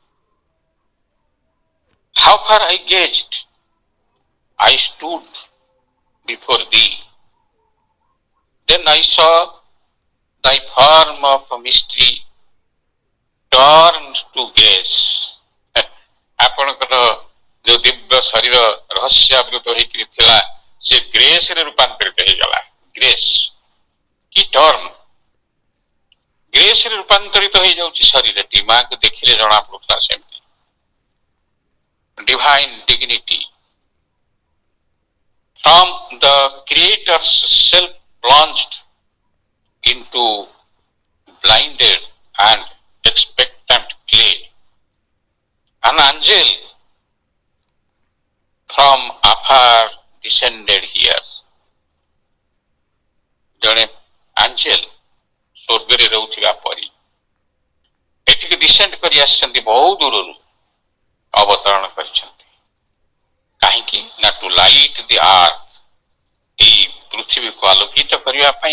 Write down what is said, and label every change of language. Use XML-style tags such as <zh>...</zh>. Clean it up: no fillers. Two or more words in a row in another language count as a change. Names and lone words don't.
<en>How far I gazed, I stood before thee. Then I saw thy form of mystery turned to grace.</en> <or>ଆପଣଙ୍କର ଯୋଉ ଦିବ୍ୟ ଶରୀର ରହସ୍ୟାବୃତ ହେଇକରି ଥିଲା, ସେ ଗ୍ରେସରେ ରୂପାନ୍ତରିତ ହେଇଗଲା।</or> <en>grace key term,</en> <or>ଗ୍ରେସରେ ରୂପାନ୍ତରିତ ହେଇଯାଉଛି ଶରୀରଟି। ମାଙ୍କୁ ଦେଖିଲେ ଜଣା ପଡୁଥିଲା ସେମିତି।</or> <en>Divine dignity from the Creator's self plunged into blinded and expectant clay. An angel from afar descended here.</en> <or>ଜଣେ ଆଞ୍ଜେଲ ସ୍ୱର୍ଗରେ ରହୁଥିବା ପରି ଏଠିକି ଡିସେଣ୍ଡ କରି ଆସିଛନ୍ତି, ବହୁ ଦୂରରୁ ଅବତରଣ କରିଛନ୍ତି। କାହିଁକି ନା</or> <en>to light the earth,</en> <or>ଏଇ ପୃଥିବୀକୁ ଆଲୋକିତ କରିବା ପାଇଁ।</or>